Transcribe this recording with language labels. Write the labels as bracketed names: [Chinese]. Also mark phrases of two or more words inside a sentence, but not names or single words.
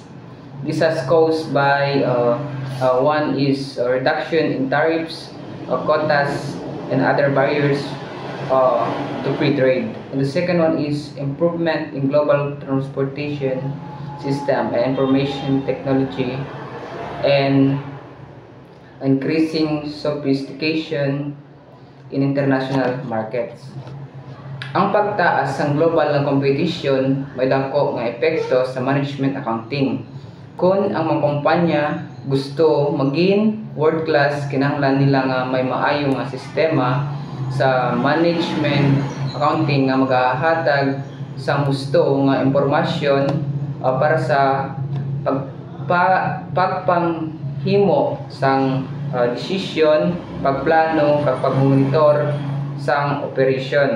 [English] This has caused by one is a reduction in tariffs, quotas, and other barriers to free trade. And the second one is improvement in global transportation system and information technology and increasing sophistication in international markets. [Hiligaynon] Ang pagtaas ng global ng competition may dako nga epekto sa [English] management accounting. [Hiligaynon] Kung ang mga kumpanya gusto maging world class, kinahanglan nila nga may maayo nga sistema sa [English] management accounting [Hiligaynon] nga magahatag sa gusto nga impormasyon para sa pagpanghimo sang desisyon, pagplano, kag pagmonitor sang operasyon.